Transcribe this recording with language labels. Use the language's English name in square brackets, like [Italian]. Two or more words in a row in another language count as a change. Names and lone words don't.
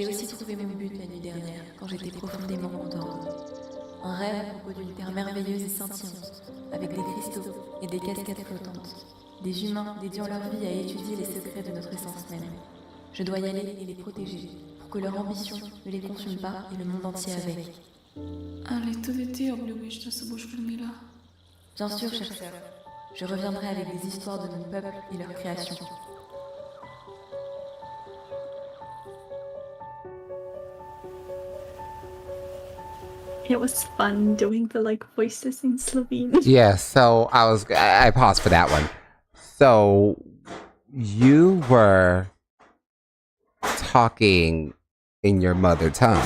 [French] aussi trouvé mon but la nuit dernière, quand j'étais profondément endormie. Un rêve à propos d'une terre merveilleuse et scintillante, avec des cristaux et des cascades flottantes. Des humains dédiant leur vie à étudier les secrets de notre essence même. Je dois y aller et les protéger, pour que leur ambition ne les consume pas et le monde entier avec. [Slovenian] Ali, tudi ti obljubiš, da se boš vrnila? [French] Bien sûr, chère sœur, je reviendrai avec des histoires de mon peuple et leur création. [English] It was fun doing the voices in Slovene. Yeah, so I paused for that one. So you were talking in your mother tongue.